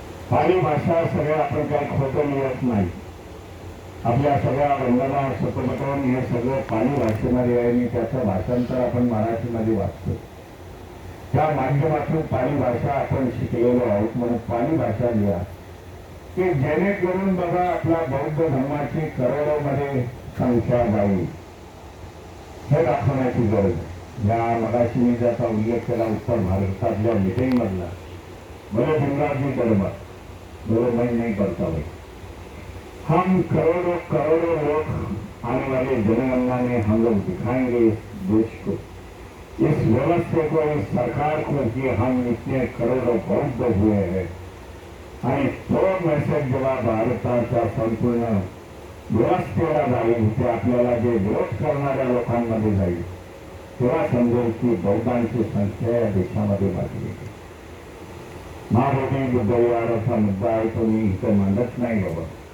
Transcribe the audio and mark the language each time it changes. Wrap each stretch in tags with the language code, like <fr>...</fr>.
<mr>पाली भाषा सगळ्या आपण काही खोटं लिहत नाही. आपल्या सगळ्या वंदना सुपटन हे सगळं पाली भाषेमध्ये आहे आणि त्याचं भाषांतर आपण मराठीमध्ये वाचतो. त्या माध्यमातून पाली भाषा आपण शिकलेलो आहोत. म्हणून पाली भाषा लिहा की जेणेकरून बघा आपल्या बौद्ध धर्माची करोडोमध्ये संख्या जाईल हे दाखवण्याची गरज आहे. या मगाशी मी ज्याचा उल्लेख केला उत्तर भारतातल्या मीटिंगमधला,</mr> <hi>बोले भीमरावजी दरबार, बोले मैं नहीं करता भाई, हम करोड़ों करोड़ों लोग आने वाले जनगणना में हम लोग दिखाएंगे इस देश को, इस व्यवस्था को, इस सरकार को कि हम इतने करोड़ों बौद्ध हुए हैं.</hi> <mr>आणि तो मेसेज जेव्हा भारताच्या संपूर्ण व्यवस्थेला जाईल, ते आपल्याला जे विरोध करणाऱ्या लोकांमध्ये जाईल, तेव्हा समजेल की बौद्धांची संख्या या देशामध्ये वाढली आहे. महाबोधी बुद्धविहाराचा मुद्दा आहे तो मी इथे मांडत नाही बाबा.</mr>